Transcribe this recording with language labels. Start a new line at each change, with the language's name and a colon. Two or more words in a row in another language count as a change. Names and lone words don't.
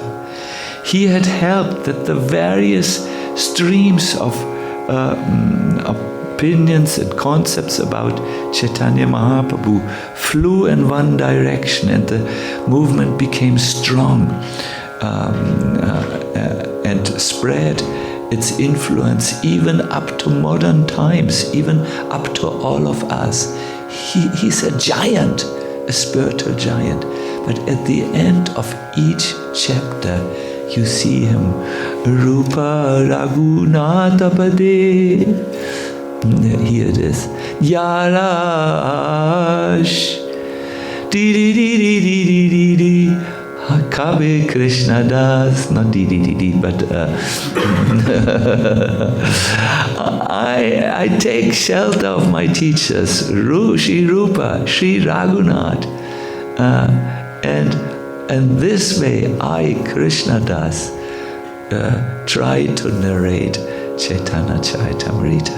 English: He had helped that the various streams of opinions and concepts about Chaitanya Mahaprabhu flew in one direction, and the movement became strong and spread its influence even up to modern times, even up to all of us. He's a giant, a spiritual giant. But at the end of each chapter, you see him, Rupa Raghunatha Pade. Here it is. Yarash. Di di di di di di di di. Kabe Krishna Das, not di di di di, but I take shelter of my teachers, Shri Rupa, Shri Raghunath, and And this way, I, Krishna Das, try to narrate Chaitanya Charitamrita.